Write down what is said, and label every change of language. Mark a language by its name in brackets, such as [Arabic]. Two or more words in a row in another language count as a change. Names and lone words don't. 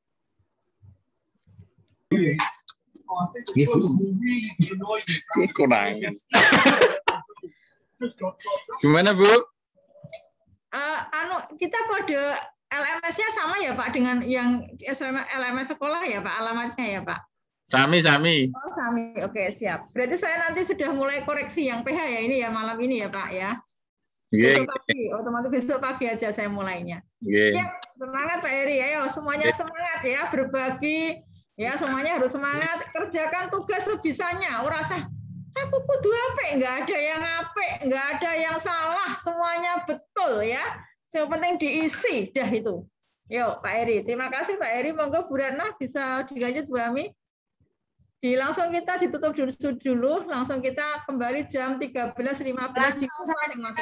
[Indonesian] Konangan. Gimana Bu? Kita kode LMS-nya sama ya Pak dengan yang LMS sekolah ya Pak, alamatnya ya Pak? Sami. Oh, sami. Oke, siap. Berarti saya nanti sudah mulai koreksi yang PH ya ini ya malam ini ya Pak ya. Besok pagi, otomatis besok pagi aja saya mulainya. Ya, semangat Pak Heri, ayo semuanya semangat ya, berbagi ya, semuanya harus semangat, kerjakan tugas sebisanya. [Javanese] Ora usah aku kudu apik, [Indonesian] nggak ada yang apik, nggak ada yang salah, semuanya betul ya. Yang penting diisi, dah itu. Yuk Pak Heri, terima kasih Pak Heri. Monggo Bu Ratna bisa dilanjut Bu Ami. Langsung kita ditutup dulu, langsung kita kembali jam 13.15 di masing-masing.